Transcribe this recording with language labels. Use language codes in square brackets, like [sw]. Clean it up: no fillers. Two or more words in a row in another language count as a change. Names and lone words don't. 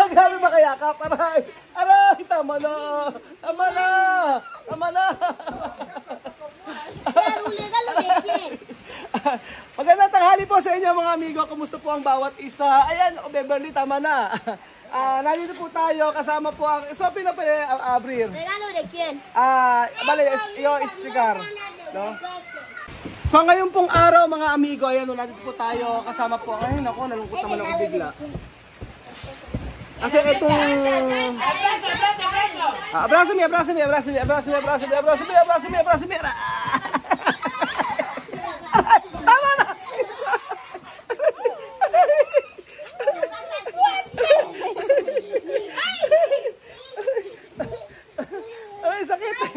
[tl] Grabe makayakap. Aray! Aray! Tama na! Tama na! Tama na! Magandang tanghali po sa inyo mga amigo. Kumusta po ang bawat isa? Ayan, Beverly, tama na. Nandito po tayo, kasama po ang... So, pinapali, Abrir. [es] Regalo de quién? [tl] Bale, yung sticker. No? So, ngayon pong araw, mga amigo, ayan, nandito po tayo, kasama po. Ay, naku, nalungkot naman ako bigla. Kasi itong... [es] Abrazo me. [tl] Tama na! Ay, sakit!